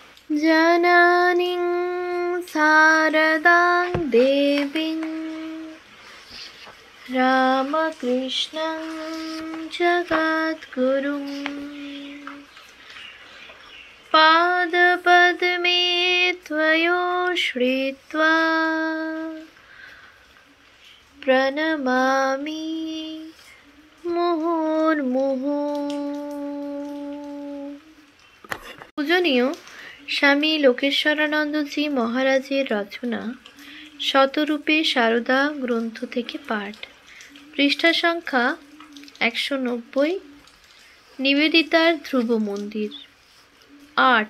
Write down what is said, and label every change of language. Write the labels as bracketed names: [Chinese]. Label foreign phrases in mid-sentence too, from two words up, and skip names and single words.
[Sanskrit] जननीं शारदां देवीं रामकृष्णं जगद्गुरुं पादपद्मे त्वयोश्रित्वा प्रणमामि मुहुर्मुहुः। [Bangla] পূজনীয় স্বামী লোকেশ্বরানন্দজি মহারাজের রচনা শতরূপে সারদা গ্রন্থ থেকে পাঠ, পৃষ্ঠা সংখ্যা 190। নিবেদিতার ধ্রুব মন্দির। 8.